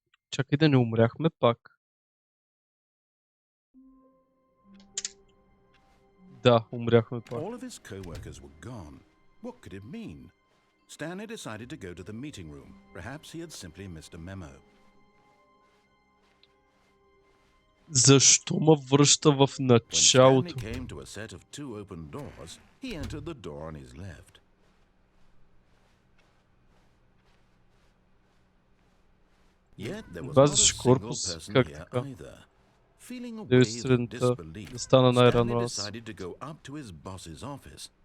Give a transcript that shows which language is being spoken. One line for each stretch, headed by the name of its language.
Bulgarian: Чакай да не умряхме пак. Да, умряхме пак.
English: All of his co-workers were gone. What could it mean? Stanley decided to go to the meeting room. Perhaps he had simply missed a memo.
Bulgarian: Защо ме връща в началото?
English: When Stanley came to a set of two open doors, he entered the door on his left. Yet there was not a single person here either. Feeling a wave of disbelief, Stanley decided to go up to his boss's office.